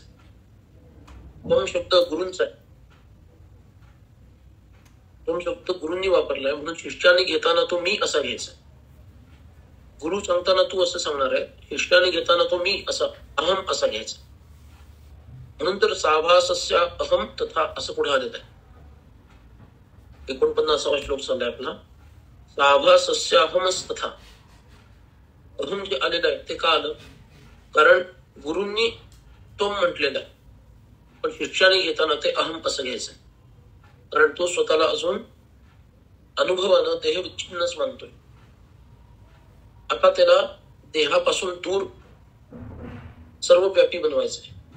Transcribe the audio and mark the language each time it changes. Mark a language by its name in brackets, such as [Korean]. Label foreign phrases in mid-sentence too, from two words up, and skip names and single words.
[Marathi] त्वम शब्द गुरूंचा आहे, त्वम शब्द गुरूंनी वापरलाय म्हणून शिष्याने घेताना तो मी असा घ्यायचा. गुरु सांगताना तू असं सांगणार आहे, शिष्याने घेताना तो मी असा अहम असा घ्यायचा. म्हणून तर [Sanskrit] साभासस्या अहम तथा [Marathi] असं पुढे आलेलं आहे. 49वा श्लोक चाललाय आपला. [Sanskrit] साभासस्या अहमच तथा. [Marathi] अहम जे आलेलं आहे ते का आलं? कारण गुरूंनी तो म्हटलेला आहे, पण शिष्याने घेताना ते अहम असं घ्यायचं. कारण तो स्वतःला अजून अनुभवानं देह विच्छिन्नच मानतोय. आता त्याला देहापासून दूर सर्वव्यापी बनवायचंय.